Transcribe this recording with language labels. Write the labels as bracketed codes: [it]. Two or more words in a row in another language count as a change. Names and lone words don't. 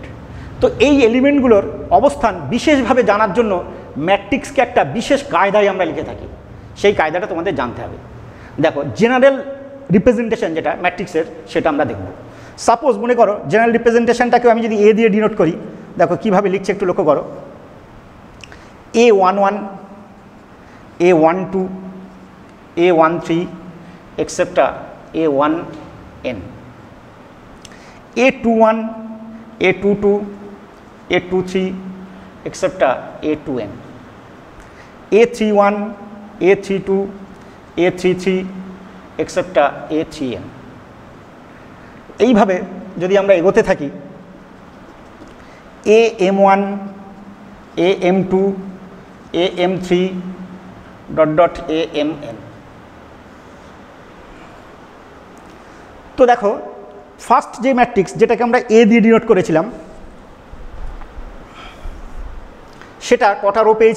[bn] তো এই এলিমেন্টগুলোর অবস্থান বিশেষভাবে জানার জন্য ম্যাট্রিক্সকে একটা বিশেষ কায়দায় আমরা লিখে থাকি। সেই কায়দাটা তোমাদের জানতে হবে। দেখো, [en] general representation [bn] যেটা ম্যাট্রিক্সের, সেটা আমরা দেখব। সাপোজ মনে করো [en] general representationটাকেও [bn] আমি যদি এ দিয়ে ডিনোট করি, দেখো কীভাবে লিখছে একটু লক্ষ্য করো। A11, A12, A13 etc. A1n, A21, A22, A23 etc. A2n, A31, A32, A33 etc. A3n। এইভাবে যদি আমরা এগোতে থাকি, AM1, AM2, AM3 AMN। তো দেখো ফার্স্ট যে ম্যাট্রিক্স যেটাকে আমরা এ দিয়ে ডিনোট করেছিলাম, সেটা কটা রো পেয়েছি?